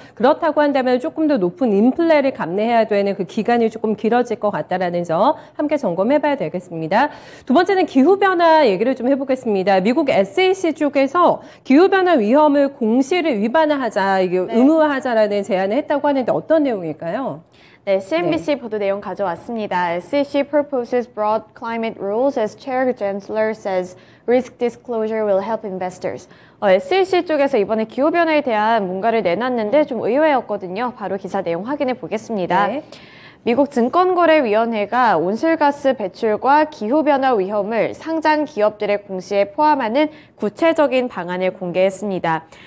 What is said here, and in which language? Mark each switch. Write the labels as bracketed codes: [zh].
[ko] 그렇다고 한다면 조금 더 높은 인플레를 감내해야 되는 그 기간이 조금 길어질 것 같다라는 점 함께 점검해봐야 되겠습니다. 두 번째는 기후변화 얘기를 좀 해보겠습니다. 미국 SEC 쪽에서 기후변화 위험을 공시를 위반하자, 이게 의무화하자라는 제안을 했다고 하는데 어떤 내용일까요? 네, CNBC 보도 내용 가져왔습니다. [en] SEC proposes broad climate rules as Chair Gensler says risk disclosure will help investors. [ko] SEC 쪽에서 이번에 기후변화에 대한 뭔가를 내놨는데 좀 의외였거든요. 바로 기사 내용 확인해 보겠습니다. 네. 미국 증권거래위원회가 온실가스 배출과 기후변화 위험을 상장 기업들의 공시에 포함하는 구체적인 방안을 공개했습니다.